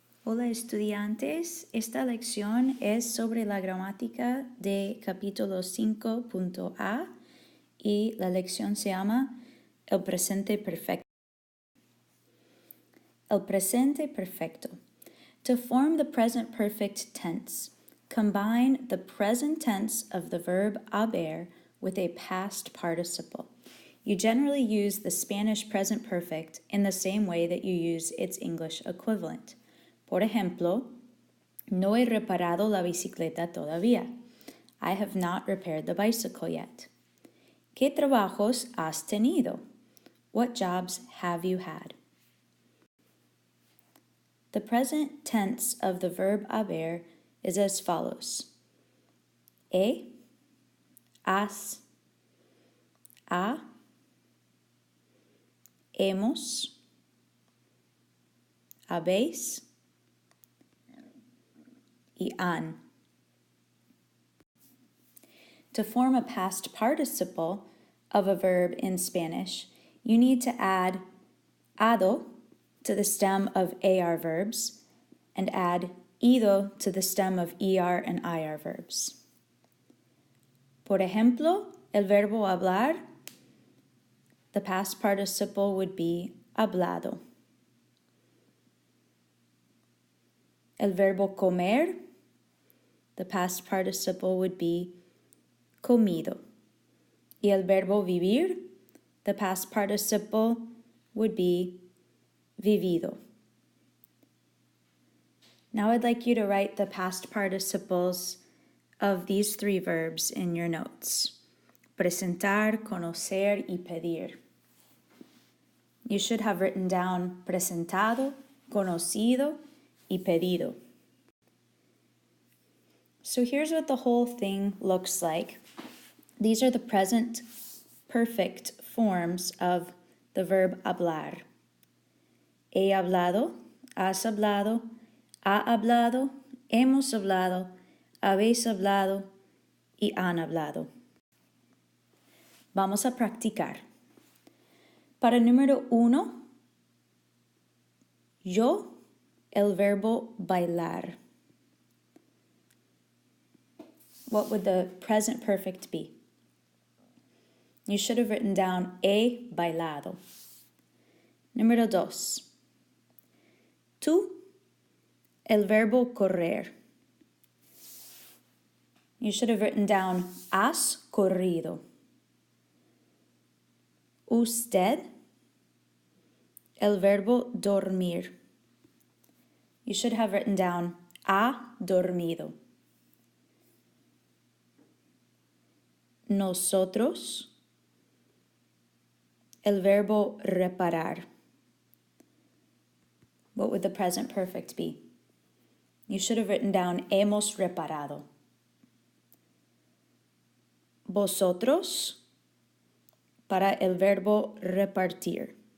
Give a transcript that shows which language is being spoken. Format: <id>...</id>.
<es>Hola estudiantes, esta lección es sobre la gramática de capítulo 5.a y la lección se llama el presente perfecto. El presente perfecto.</es> <en>To form the present perfect tense, combine the present tense of the verb haber with a past participle. You generally use the Spanish present perfect in the same way that you use its English equivalent.</en> <es>Por ejemplo, no he reparado la bicicleta todavía.</es> <en>I have not repaired the bicycle yet.</en> <es>¿Qué trabajos has tenido?</es> <en>What jobs have you had? The present tense of the verb haber is as follows.</en> <es>He, has, ha, hemos, habéis, y han.</es> <en>To form a past participle of a verb in Spanish, you need to add ado to the stem of AR verbs and add ido to the stem of ER and IR verbs.</en> <es>Por ejemplo, el verbo hablar,</es> <en>the past participle would be</en> <es>hablado. El verbo comer,</es> <en>the past participle would be comido.</en> <es>Y el verbo vivir,</es> <en>the past participle would be vivido. Now I'd like you to write the past participles of these three verbs in your notes.</en> <es>Presentar, conocer, y pedir.</es> <en>You should have written down</en> <es>presentado, conocido, y pedido.</es> <en>So here's what the whole thing looks like. These are the present perfect forms of the verb hablar.</en> <es>He hablado, has hablado, ha hablado, hemos hablado, habéis hablado y han hablado. Vamos a practicar. Para el número 1, yo, el verbo bailar.</es> <en>What would the present perfect be? You should have written down he bailado.</en> <es>Número 2. Tú, el verbo correr.</es> <en>You should have written down has corrido.</en> <es>Usted, el verbo dormir.</es> <en>You should have written down ha dormido.</en> <es>Nosotros, el verbo reparar.</es> <en>What would the present perfect be? You should have written down hemos reparado.</en> <es>Vosotros, para el verbo repartir.</es>